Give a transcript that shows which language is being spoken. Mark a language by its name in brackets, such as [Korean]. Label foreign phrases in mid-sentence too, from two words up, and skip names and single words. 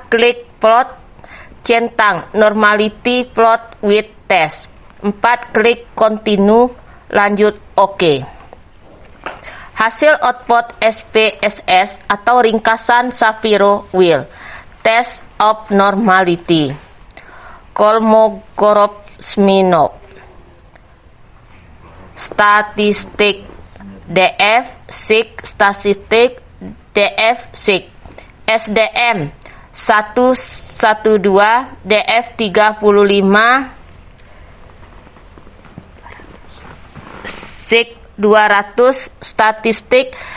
[Indonesian] Klik plot centang [English] normality plot with test. [Indonesian] 4. Klik continue, lanjut OK. Hasil output SPSS atau ringkasan Shapiro-Wilk Test of Normality. Kolmogorov-Smirnov statistik DF-SIG statistik DF-SIG SDM 112 DF35 SIG 200 statistik